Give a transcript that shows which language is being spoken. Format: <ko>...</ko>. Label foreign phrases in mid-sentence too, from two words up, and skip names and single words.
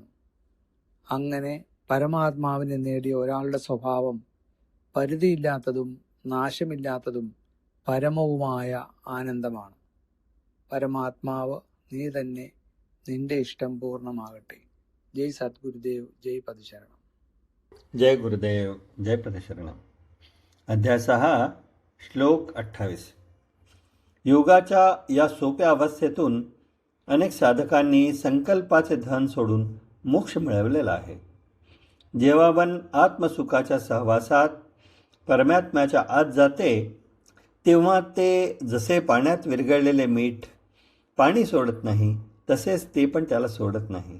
<ml>അങ്ങനെ പരമാത്മാവിനെ നേടിയ ഒരാളുടെ സ്വഭാവം പരിധിയില്ലാത്തതും നാശമില്ലാത്തതും പരമവുമായ ആനന്ദമാണ്. പരമാത്മാവ് നീ തന്നെ, നിന്റെ ഇഷ്ടം പൂർണ്ണമാകട്ടെ.</ml> <sa>जय सद्गुरुदेव, जय पदशरणम्. जय गुरुदेव, जय पदशरणम.</sa> <mr>अध्याय 6 श्लोक 28. योगाच्या या सोप्या अवस्थेतून अनेक साधकांनी संकल्पाचे धन सोडून मोक्ष मिळवलेला आहे. जेव्हा मन आत्मसुखाच्या सहवासात परमात्म्याच्या आत जाते, तेव्हा ते जसे पाण्यात विरघळलेले मीठ पाणी सोडत नाही, तसेच ते पण त्याला सोडत नाही.</mr>